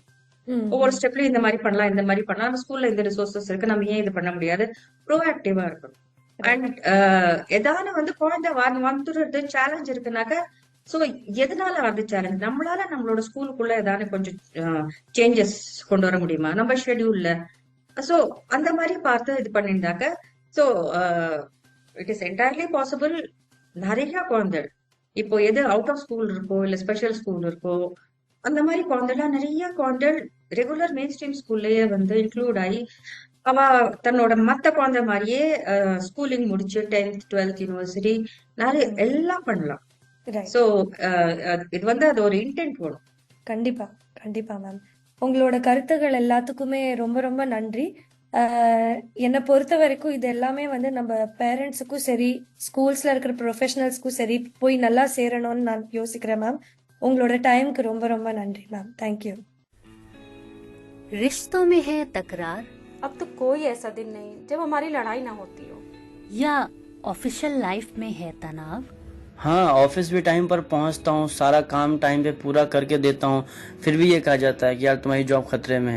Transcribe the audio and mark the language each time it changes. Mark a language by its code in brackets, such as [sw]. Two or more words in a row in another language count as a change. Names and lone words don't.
[ta] ஒவ்வொரு ஸ்டெப்லயும் இந்த மாதிரி பண்ணலாம், இந்த மாதிரி பண்ணலாம், நம்ம ஸ்கூல்ல இந்த ரிசோர்சஸ் இருக்கு, நம்ம ஏன் இது பண்ண முடியாது, ப்ரோஆக்டிவா இருக்கணும். அண்ட் ஏதாவது வந்து குழந்தை வந்துடுறது சேலஞ்ச் இருக்குனாக்க, சோ எதனால வருது சேலஞ்ச், நம்மளால நம்மளோட ஸ்கூலுக்குள்ள ஏதாவது கொஞ்சம் சேஞ்சஸ் கொண்டு வர முடியுமா நம்ம ஷெட்யூல்ல. சோ அந்த மாதிரி பார்த்து இது பண்ணியிருந்தாக்க, சோ [en] it is entirely possible. [ta] நிறைய குழந்தைகள் இப்போ எது [en] out of school [ta] இருக்கோ இல்ல [en] special school [ta] இருக்கோ அந்த மாதிரி குழந்தைலாம் நிறைய குழந்தைகள் [en] regular main stream [ta] ஸ்கூல்லயே வந்து இன்க்ளூட் ஆகி அவ தன்னோட மத்த குழந்தை மாதிரியே ஸ்கூலிங் முடிச்சு 10th 12th யூனிவர்சிட்டி நிறைய எல்லாம் பண்ணலாம். சோ இது வந்து அது ஒரு இன்டென்ட் வரும். கண்டிப்பா கண்டிப்பா மேம். உங்களோட கருத்துகள் எல்லாத்துக்குமே ரொம்ப ரொம்ப நன்றி. என்னை பொறுத்த வரைக்கும் இது எல்லாமே வந்து நம்ம பேரண்ட்ஸுக்கும் சரி, ஸ்கூல்ஸ்ல இருக்கிற ப்ரொஃபஷனல்ஸ்க்கும் சரி போய் நல்லா சேரணும்னு நான் யோசிக்கிறேன் மேம். உங்களோட டைமுக்கு ரொம்ப ரொம்ப நன்றி மேம். [en] Thank you. [hi] रिश्तों में है तकरार अब तो कोई ऐसा दिन नहीं जब हमारी लड़ाई ना होती हो। या [en] official life [hi] में है तनाव? हाँ, ऑफिस भी टाइम पर पहुंचता हूँ, सारा काम टाइम पे पूरा करके देता हूँ, फिर भी ये कहा जाता है कि यार तुम्हारी जॉब खतरे में है।